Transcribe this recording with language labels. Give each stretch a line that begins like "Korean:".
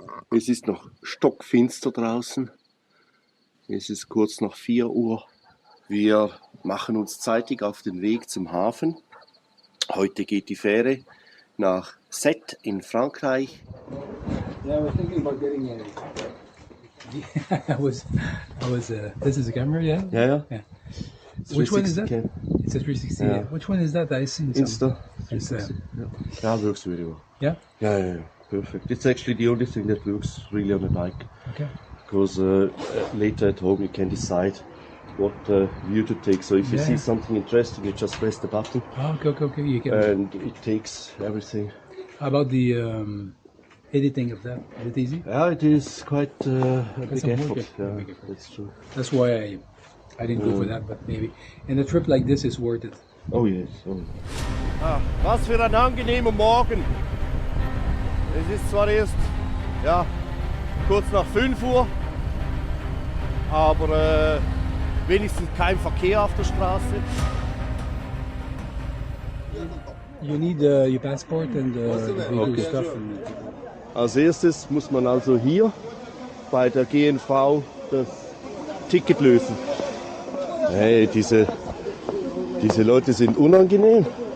German: Es ist noch stockfinster draußen. Es ist kurz nach 4 Uhr. Wir machen uns zeitig auf den Weg zum Hafen. Heute geht die Fähre nach Sète in Frankreich.
English: Yeah, we're thinking about getting a. This is a camera, yeah? Yeah. Which one is that? Cam. It's a 360. Yeah. Yeah. Which one is that? I see. Insta. It's, Yeah, works really well. yeah. Yeah, perfect. It's actually the only thing that works really on a bike. Okay. Because later at home you can decide what view to take. So if you see something interesting, you just press the button Oh, okay. You can. and it takes everything. How about the editing of that? Is it easy? Yeah, it is quite a That's big a effort. big Yeah, effort. that's true. That's why I didn't go for that, but maybe. And a trip like this is worth it. Oh yes. Oh.
German: Ah, was für ein angenehmer Morgen. Es ist zwar erst kurz nach 5 Uhr, aber wenigstens kein Verkehr auf der Straße.
English: You need your passport and the stuff. And,
German: Als erstes muss man also hier bei der GNV das Ticket lösen. Hey, diese Leute sind unangenehm.